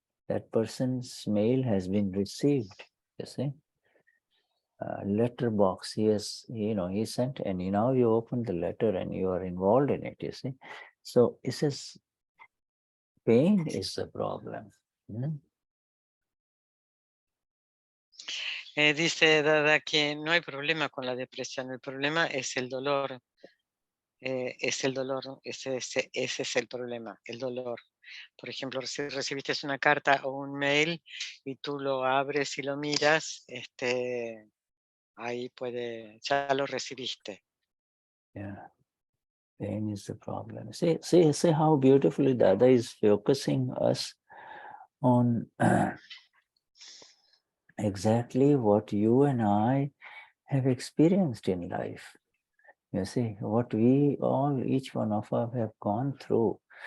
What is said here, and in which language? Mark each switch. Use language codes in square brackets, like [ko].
[en] That person's mail has been received, you see. Letter box, he sent, and now you open the letter and you are involved in it, you see. So it says, pain is the problem. [es] Dice Dada que no hay problema con la depresión, el problema es el dolor. Es el dolor, ese es el problema, el dolor. Por ejemplo, si recibiste una carta o un mail y tú lo abres y lo miras, ahí ya lo recibiste. [en] Yeah, pain is the problem. See how beautifully Dada is focusing us on exactly what you and I have experienced in life. You see, what we all, each one of us have gone through.